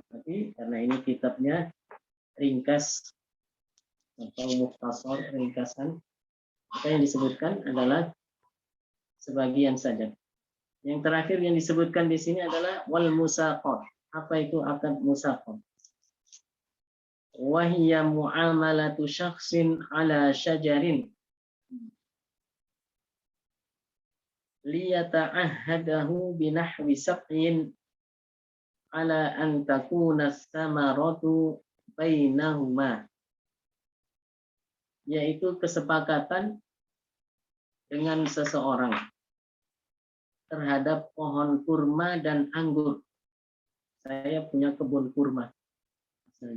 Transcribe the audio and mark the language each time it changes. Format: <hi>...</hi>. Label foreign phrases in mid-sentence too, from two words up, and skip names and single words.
<id>Tapi karena ini kitabnya ringkas atau mukhtasar, ringkasan, maka yang disebutkan adalah sebagian saja. Yang terakhir yang disebutkan di sini adalah</id> <ar>والمساقاة.</ar> <id>Apa itu akad musaqat?</id> <ar>وهي معاملة شخص على شجر ليتعاهده بنحو سبع على أن تكون ثمرة بينهما,</ar> <id>yaitu kesepakatan dengan seseorang terhadap pohon kurma dan anggur. Saya punya kebun kurma misalnya.</id>